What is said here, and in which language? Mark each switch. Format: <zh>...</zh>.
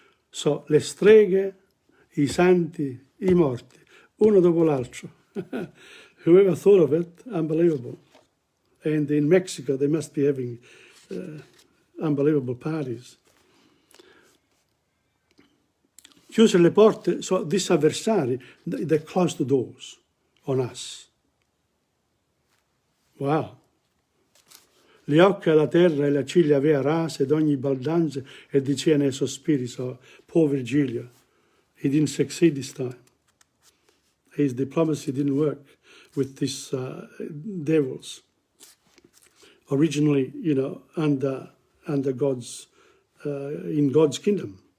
<it>So, le streghe, i santi, i morti, uno dopo l'altro.</it> <en>Whoever thought of it, unbelievable. And in Mexico, they must be having unbelievable parties.</en> <it>Chiuse le porte,</it> <en>so these avversari, they closed the doors on us. Wow.</en> <it>Gli occhi alla terra e le ciglia aveva rase ed ogni baldanza e diceva nei sospiri,</it> <en>so, poor Virgilio, he didn't succeed this time. His diplomacy didn't work with these devils. Originally, under God's, in God's kingdom.</en>